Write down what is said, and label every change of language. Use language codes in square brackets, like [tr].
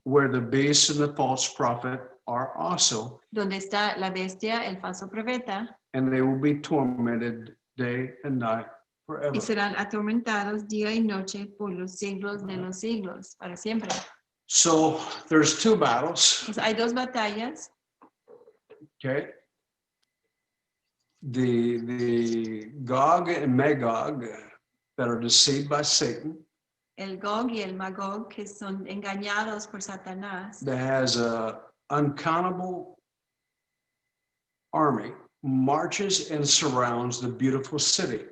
[en] where the beast and the false prophet are also, [es] donde está la bestia, el falso profeta, [en] and they will be tormented day and night forever. [es] y serán atormentados día y noche por los siglos de los siglos, para siempre. [en] So there's two battles, [es] Pues hay dos batallas, [en] okay? The Gog and Magog that are deceived by Satan, [es] el Gog y el Magog, que son engañados por Satanás, [en] that has a uncountable army, marches and surrounds the beautiful city.